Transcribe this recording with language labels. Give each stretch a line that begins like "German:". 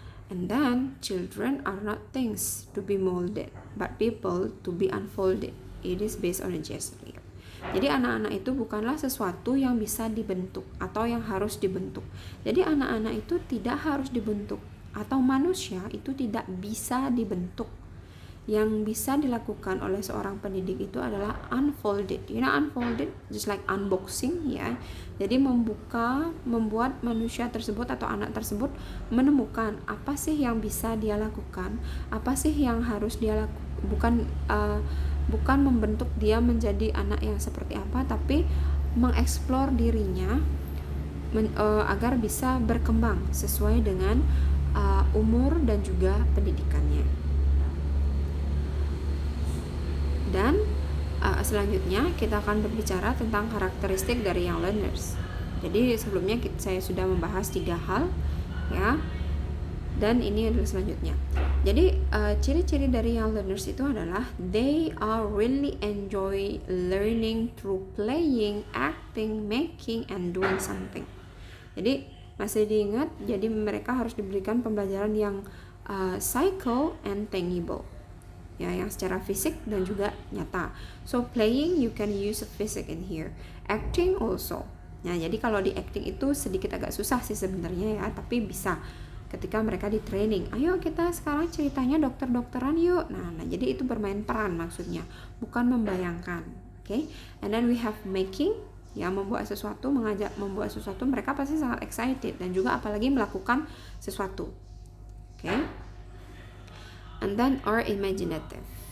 English: And then, children are not things to be molded, but people to be unfolded. It is based on a gesture.
Indonesian: Jadi anak-anak itu bukanlah sesuatu yang bisa dibentuk atau yang harus dibentuk. Jadi anak-anak itu tidak harus dibentuk, atau manusia itu tidak bisa dibentuk. Yang bisa dilakukan oleh seorang pendidik itu adalah unfolded.
English: You know, unfolded just like unboxing, ya.
Indonesian: Jadi membuat manusia tersebut atau anak tersebut menemukan apa sih yang bisa dia lakukan, apa sih yang harus dia lakukan. Bukan membentuk dia menjadi anak yang seperti apa, tapi mengeksplor dirinya agar bisa berkembang sesuai dengan umur dan juga pendidikannya. Dan selanjutnya kita akan berbicara tentang karakteristik dari young learners. Jadi sebelumnya saya sudah membahas 3 hal, ya. Dan ini adalah selanjutnya. Jadi ciri-ciri dari young learners itu adalah
English: they are really enjoy learning through playing, acting, making, and doing something.
Indonesian: Jadi masih diingat, jadi mereka harus diberikan pembelajaran yang
English: psycho and tangible,
Indonesian: ya, yang secara fisik dan juga nyata.
English: So playing, you can use a physic in here. Acting also.
Indonesian: Nah, jadi kalau di acting itu sedikit agak susah sih sebenarnya, ya, tapi bisa ketika mereka di training. Ayo kita sekarang ceritanya dokter-dokteran yuk. Nah, jadi itu bermain peran maksudnya, bukan membayangkan. Okay?
English: And then we have making,
Indonesian: ya, membuat sesuatu, mengajak membuat sesuatu, mereka pasti sangat excited dan juga apalagi melakukan sesuatu.
English: Okay? And then are imaginative.